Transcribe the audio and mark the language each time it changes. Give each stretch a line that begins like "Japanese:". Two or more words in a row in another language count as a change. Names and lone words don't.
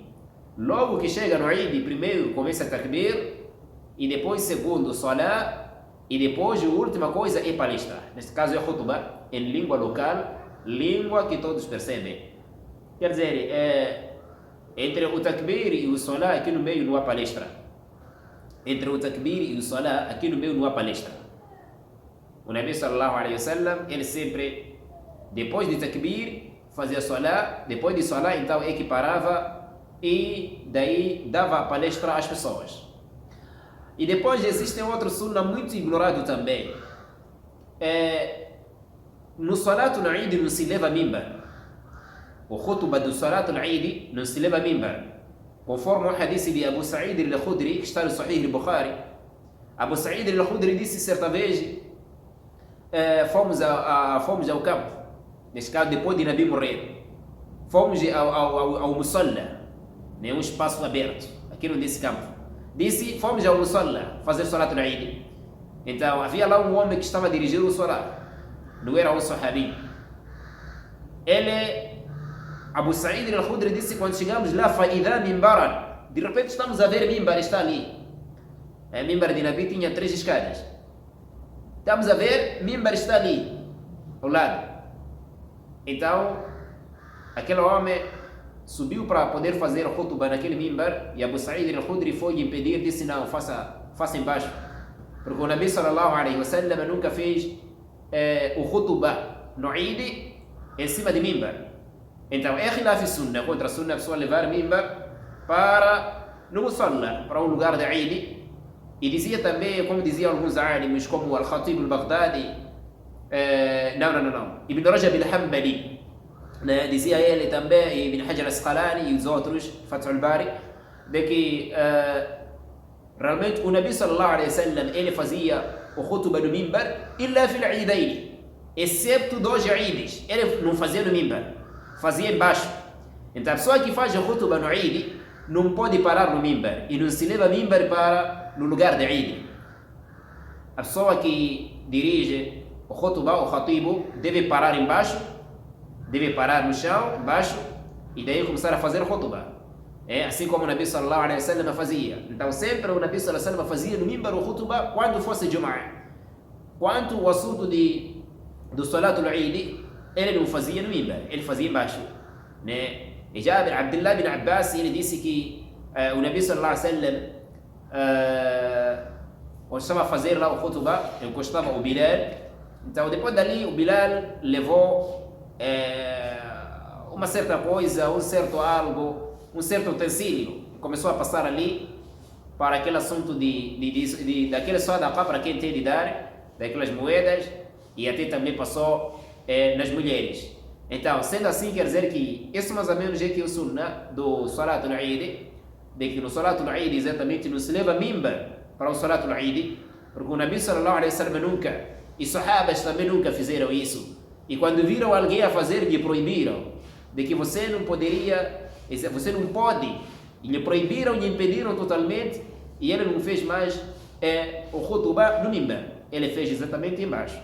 Portuguese: Logo que chega no Eid, primeiro começa a takbir, e depois segundo salah, e depois a última coisa é palestra. Neste caso é khutbah em língua local, língua que todos percebem. Quer dizer, entre o takbir e o salah aqui no meio não há palestra. Entre o takbir e o salah aqui no meio não há palestra. O Nabi
Arabic: صلى الله عليه وسلم,
Portuguese: ele sempre, depois de takbir, fazia salah, depois de salah então é que parava e daí dava a palestra às pessoas. E depois existe outro sunnah muito ignorado também. No Salatul Eid não se leva mimbar. O khutbah do Salatul Eid não se leva mimbar. Conforme o hadith de Abu Sa'id al-Khudri, que está no Sahih al-Bukhari. Abu Sa'id al-Khudri disse certa vez, fomos ao campo, neste caso depois de Nabi morrer. Fomos ao Musalla, um espaço aberto, aqui nesse campo. Disse, fomos ao Musalla fazer Salatul Eid. Então havia lá um homem que estava a dirigir o Salat. Não era um sahabi. Abu Sa'id al-Khudri disse, quando chegamos lá,
Arabic: فإذا منبرا.
Portuguese: De repente estamos a ver mimbar, está ali. A mimbar de Nabi tinha 3 escadas. Estamos a ver, mimbar está ali, ao lado. Então, aquele homem subiu para poder fazer o khutbah naquele mimbar, e Abu Sa'id al-Khudri foi impedir, disse, não, faça embaixo. Porque o Nabi
Arabic: صلى الله عليه وسلم
Portuguese: nunca fez o khutbah no Eid em cima de mimbar. Então é
Arabic: خلاف سنة,
Portuguese: contra a sunnah a pessoa levar mimbar para no musalla, para um lugar de Eid. E dizia também, como diziam alguns alims, como Al-Khatib al-Baghdadi, não, Ibn Rajab al-Hanbali, dizia ele também, Ibn Hajar al-Asqalani e os outros, Fath al-Bari, de que realmente o Nabi
Arabic: صلى الله عليه وسلم
Portuguese: ele fazia o khutbah no mimbar
Arabic: إلا في العيدين,
Portuguese: excepto 2 eids, ele não fazia no mimbar, fazia embaixo. Então a pessoa que faz o khutbah no Eid não pode parar no mimbar e não se leva mimbar para no lugar de Eid. A pessoa que dirige o khutbah, o khatibu, deve parar embaixo, deve parar no chão, embaixo, e daí começar a fazer o khutbah. Assim como o Nabi
Arabic: صلى الله عليه وسلم
Portuguese: fazia. Então sempre o Nabi
Arabic: صلى الله عليه وسلم
Portuguese: fazia no mimbar o khutbah quando fosse Jum'ah. Quanto o assunto do Salatul Eid, ele não fazia no mimbar, ele fazia embaixo. E já Abdullah bin Abbas, ele disse que o Nabi
Arabic: صلى الله عليه وسلم
Portuguese: estava a fazer lá o khutbah, encostava o Bilal. Então depois dali o Bilal levou uma certa coisa, um certo algo, um certo utensílio, começou a passar ali para aquele assunto daquele sadaqa para quem tem de dar, daquelas moedas, e até também passou nas mulheres. Então, sendo assim, quer dizer que isso mais ou menos é que o sunnah do Salatul Eid, de que no Salatul Eid exatamente não se leva mimbar para o Salatul Eid, porque o Nabi
Arabic: صلى الله عليه وسلم
Portuguese: nunca, e sahabas também nunca fizeram isso. E quando viram alguém a fazer, lhe proibiram, de que você não poderia, você não pode, e lhe proibiram, lhe impediram totalmente, e ele não fez mais o khutbah no mimbar, ele fez exatamente embaixo.